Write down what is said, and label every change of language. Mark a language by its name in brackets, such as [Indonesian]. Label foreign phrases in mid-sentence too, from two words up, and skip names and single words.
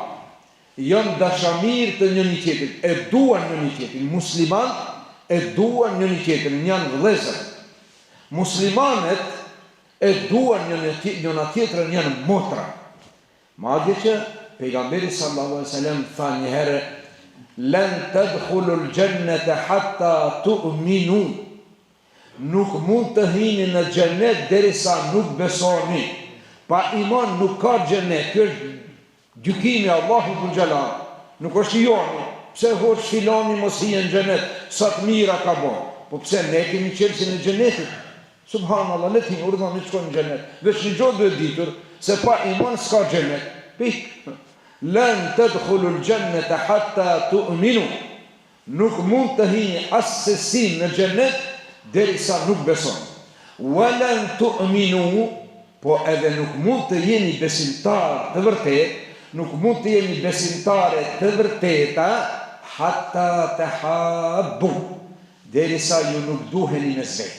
[Albanian] Janë dashamir të njëri tjetrit, e duan njëri tjetrin. Muslimanët e duan njëri tjetrin, janë vëllezër. Muslimanët e duan njëna tjetrën, janë motra. Madje që pejgamberi [Arabic] صلى الله عليه وسلم [Albanian] tha një herë, [Arabic] "لن تدخلوا الجنة حتى تؤمنوا." [Albanian] Nuk mund të hini në xhenet derisa nuk besoni. Pa iman nuk ka xhenet. Kjo është gjykimi Allahu dhul Jalal. Nuk është joni. Pse hoç filani mos hije në xhenet, sa të mira ka bën. Po pse ne kemi qelsin e xhenetit? Subhanallahu, le të hinë urdhën të shkojnë në xhenet. Veç një gjë duhet ditur se pa iman s'ka xhenet. Pik. [Arabic] لن تدخلوا الجنة حتى تؤمنوا. [Albanian] Nuk mund të hini asesi në xhenet derisa nuk beson. [Arabic] ولن تؤمنوا, [Albanian] po edhe nuk mund të jeni besimtar të vërtet, nuk mund të jeni besimtare të vërteta [Arabic] حتى تحابوا, [Albanian] derisa ju nuk duheni me vetë.